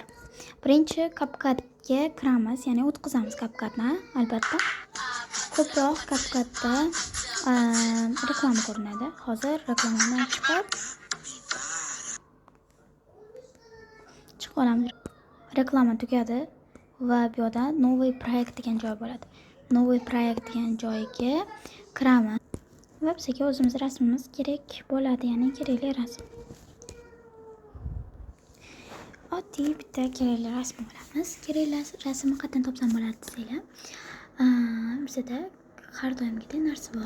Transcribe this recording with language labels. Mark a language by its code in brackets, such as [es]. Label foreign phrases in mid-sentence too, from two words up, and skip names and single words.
[uz] Birinchi CapCut'ga kiramiz, ya'ni o'tkazamiz CapCut'ni, albatta. Ko'proq CapCut'da reklama ko'rinadi. Hozir reklamadan chiqib olamiz. Reklama tugadi va bu yerda [ru] новый проект [uz] degan joy bo'ladi. [ru] Новый проект [uz] degan joyga kiramiz va bizga o'zimiz rasmimiz kerak bo'ladi, ya'ni kerakli rasm. Oddiy bitta kerakli rasm olamiz. Kerakli rasmni qayerdan topsam bo'ladi desanglar, bizda har doimgidek narsa bor.